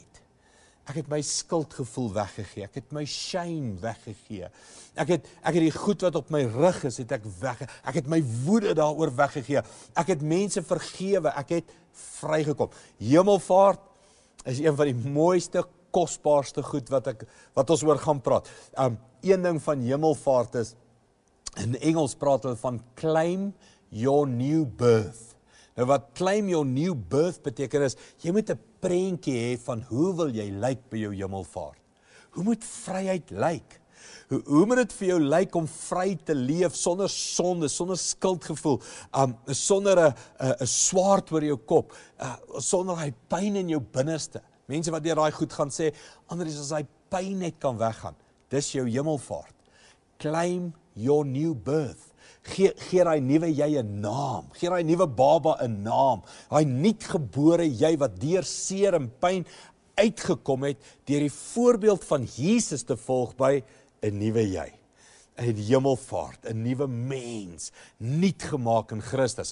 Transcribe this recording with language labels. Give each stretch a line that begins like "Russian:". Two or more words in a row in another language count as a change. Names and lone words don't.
Afrikaans: Ek het my skuldgevoel weggegee, ek het my shame weggegee, ek het die goed wat op my rug is, het ek het my woede daaroor weggegee, ek het mense vergewe, ek het vrygekom. Hemelvaart is een van die mooiste, kosbaarste goed wat ons oor gaan praat. Een ding van hemelvaart is, in Engels praat hulle van
English: claim your new birth.
Afrikaans: Nou wat
English: claim your new birth
Afrikaans: beteken is, jy moet 'n prentjie hê van hoe wil jy lyk by jou hemelvaart? Hoe moet vryheid lyk? Hoe moet dit vir jou lyk om vry te leef sonder sonde, sonder skuldgevoel, sonder 'n swaard oor jou kop, sonder hy pyn in jou binneste? Mense wat deur daai goed gaan sê, Andries, as hy pyn net kan weggaan, dis jou hemelvaart.
English: Claim your new birth.
Afrikaans: Gee daai nuwe jy 'n naam, gee daai nuwe baba 'n naam, daai nuutgebore jy wat deur seer en pyn uitgekom het, deur die voorbeeld van Jesus te volg by 'n nuwe jy, 'n hemelvaart, 'n nuwe mens, nuut gemaak in Christus.